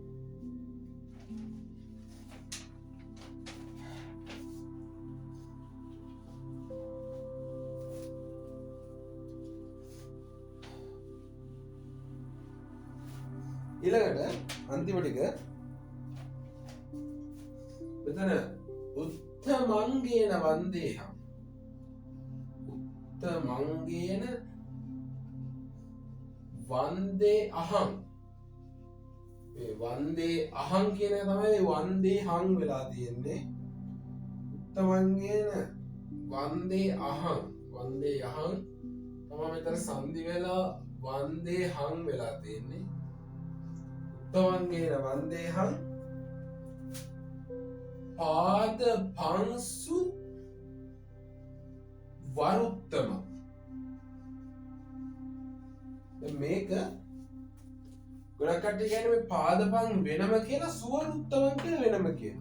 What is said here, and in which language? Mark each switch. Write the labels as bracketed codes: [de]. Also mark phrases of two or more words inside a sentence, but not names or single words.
[si] ඊළඟට අන්තිම ටික මෙතන [pi] උත්තමංගේන වන්දේහම්. උත්තමංගේන වන්දේ අහං. [si] මේ [pi] වන්දේ අහං [si] කියන එක තමයි [pi] වන්දේ හං [si] වෙලා තියෙන්නේ. [pi] උත්තමංගේන වන්දේ අහං. වන්දේ අහං [si] තමයි මෙතන සංදි වෙලා [pi] වන්දේ හං [si] වෙලා තියෙන්නේ. [pi] උත්තමංගේන වන්දේ හං පාද පංසු වරුත්තම. [si] මේක ගොඩක් කට්ටිය කියන්නේ මේ පාදපන් වෙනම කියලා සුවරුත්තමන් කියලා වෙනම කියනවා.